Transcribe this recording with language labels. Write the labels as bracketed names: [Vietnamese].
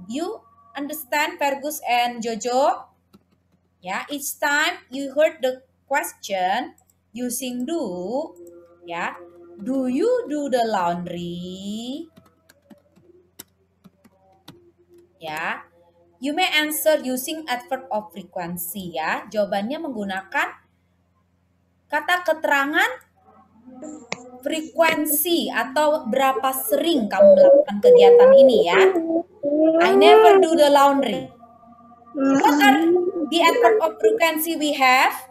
[English] You understand, Fergus and Jojo? Ya, each time you heard the question using do, ya, do you do the laundry? Ya, you may answer using adverb of frequency, ya. [Indonesian] Jawabannya menggunakan kata keterangan frekuensi atau berapa sering kamu melakukan kegiatan ini, ya. [English] I never do the laundry. What are the adverb of frequency we have?